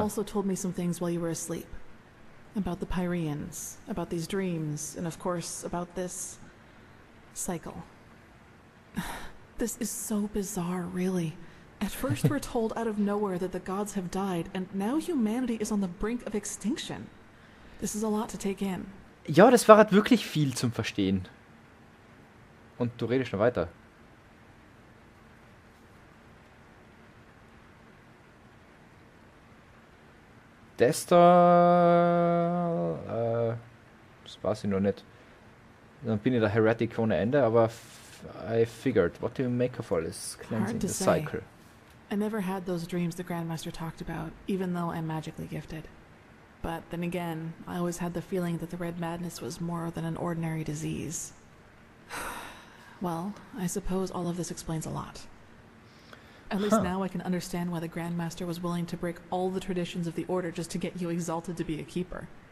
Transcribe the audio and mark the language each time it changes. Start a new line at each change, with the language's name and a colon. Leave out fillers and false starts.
English: also told me some things while you were asleep. About the Pyreans, about these dreams, and of course, about this cycle. This is so bizarre, really. At first we're told out of nowhere that the gods have died, and now humanity is on the brink of extinction. This is a lot to take in.
German: Ja, das war halt wirklich viel zum Verstehen. Und du redest noch weiter. Das da... Das weiß ich noch nicht. Dann bin ich der Heretic ohne Ende, aber
English: I figured. What do you make of all this cleansing Hard to the say. cycle? I never had those dreams the Grandmaster talked about, even though I'm magically gifted. But then again, I always had the feeling that the Red Madness was more than an ordinary disease. Well, I suppose all of this explains a lot. At least now I can understand why the Grandmaster was willing to break all the traditions of the Order just to get you exalted to be a keeper.